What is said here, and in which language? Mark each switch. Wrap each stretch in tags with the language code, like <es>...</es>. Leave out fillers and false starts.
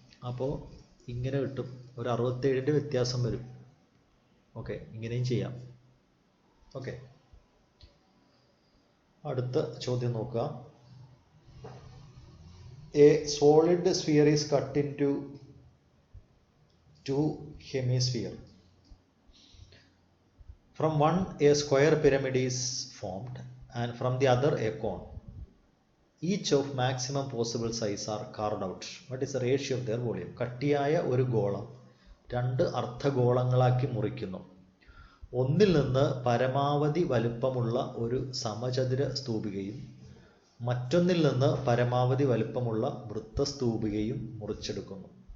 <ml>അപ്പോൾ ഇങ്ങനെ കിട്ടും. ഒരു 67ൻ്റെ വ്യത്യാസം വരും. ഓക്കെ, ഇങ്ങനെയും ചെയ്യാം. ഓക്കെ, അടുത്ത ചോദ്യം നോക്കുക.</ml> <en>A solid sphere is cut into 2 hemisphere. From one a square pyramid is formed and from the other a cone. Each of maximum possible size are carved out. What is the ratio of their volume?</en> <ml>കട്ടിയായ ഒരു ഗോളം 2 അർദ്ധഗോളങ്ങളാക്കി മുറിക്കുന്നു. ഒന്നിൽ നിന്ന് പരമാവധി വലുപ്പമുള്ള ഒരു സമചതുര സ്തൂപികയും മറ്റൊന്നിൽ നിന്ന് പരമാവധി വലുപ്പമുള്ള വൃത്തസ്തൂപികയും മുറിച്ചെടുക്കുന്നു.</ml>